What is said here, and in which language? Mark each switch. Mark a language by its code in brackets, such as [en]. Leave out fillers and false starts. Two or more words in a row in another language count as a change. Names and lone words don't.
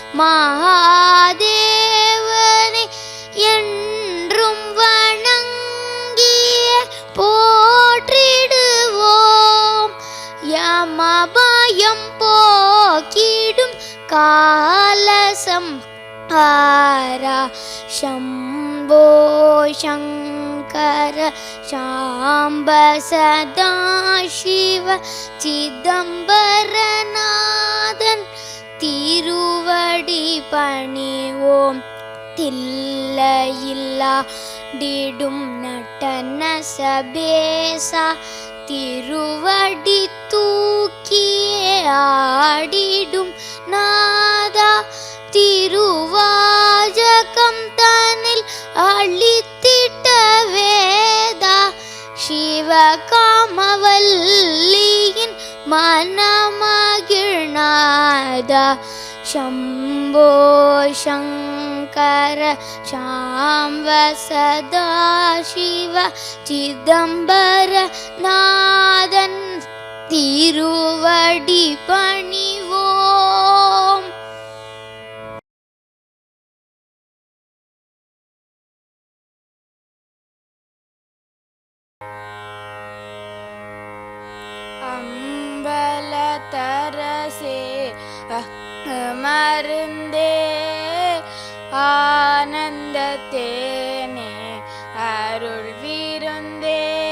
[ta] மகாதேவனை என்றும் வணங்கிய போற்றிடுவோம் யமபயம் போக்கிடும் காலசம் ஆரா [sa] शम्भो शङ्कर शाम्ब सदाशिव [ta] चिदम्बरनाथन् திருவடி பணிவோம் தில்லையில்லா டிடும் நடன சபேசா திருவடி தூக்கியே ஆடிடும் நாதா திருவாஜகம் தனில் அளித்திட்ட வேதா சிவகாமவல்லியின் மனமகிழ்நாதா [sa] शम्भो शङ्कर शाम्ब सदा शिव [ta] சிதம்பர நாதன் திருவடி பணிவோம். அம்பலத்தரசே மருந்தே ஆனந்தத்தேனே அருள் விருந்தே.